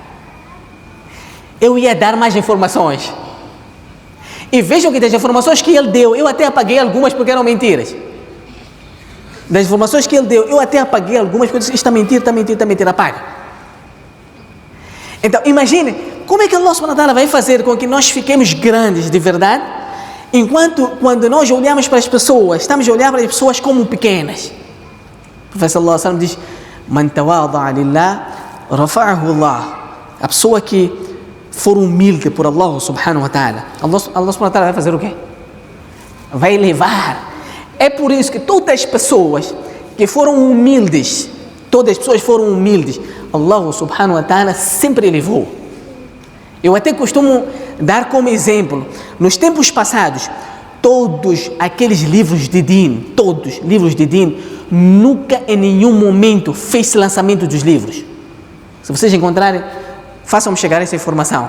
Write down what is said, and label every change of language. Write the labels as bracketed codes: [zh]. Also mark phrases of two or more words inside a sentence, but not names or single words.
[pt] Eu ia dar mais informações. E vejam que das informações que ele deu, eu até apaguei algumas porque eram mentiras. Das informações que ele deu, eu até apaguei algumas porque eu disse, está mentira, apaga. Então, imagine, como é que [ar] الله سبحانه وتعالى [pt] vai fazer com que nós fiquemos grandes de verdade, enquanto quando nós olhamos para as pessoas, estamos a olhar para as pessoas como pequenas. O professor [ar] صلى الله عليه وسلم [pt] diz, [ar] من تواضع لله رفعه الله. [pt] A pessoa que for humilde por [ar] الله سبحانه وتعالى, الله سبحانه وتعالى [pt] vai fazer o quê? Vai elevar. É por isso que todas as pessoas que foram humildes, [ar] الله سبحانه وتعالى [pt] sempre elevou. Eu até costumo dar como exemplo, nos tempos passados, todos aqueles livros de Din, todos livros de Din, nunca em nenhum momento fez lançamento dos livros. Se vocês encontrarem, façam-me chegar essa informação.